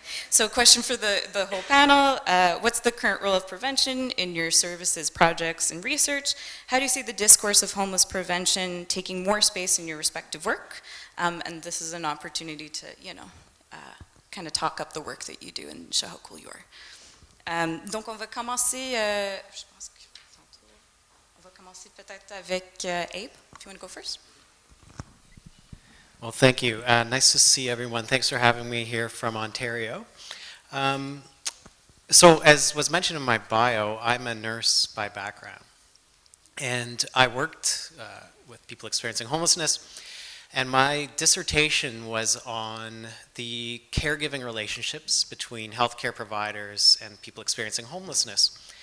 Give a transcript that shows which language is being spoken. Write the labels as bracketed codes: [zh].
[en] So question for the whole panel, what's the current role of prevention in your services, projects, and research? How do you see the discourse of homeless prevention taking more space in your respective work? And this is an opportunity to, kind of talk up the work that you do and show how cool you are. [fr] Donc on va commencer, je pense on va commencer peut-être avec Abe. [en] Do you want to go first? Well, thank you. Nice to see everyone. Thanks for having me here from Ontario. So as was mentioned in my bio, I'm a nurse by background. And I worked with people experiencing homelessness. And my dissertation was on the caregiving relationships between healthcare providers and people experiencing homelessness.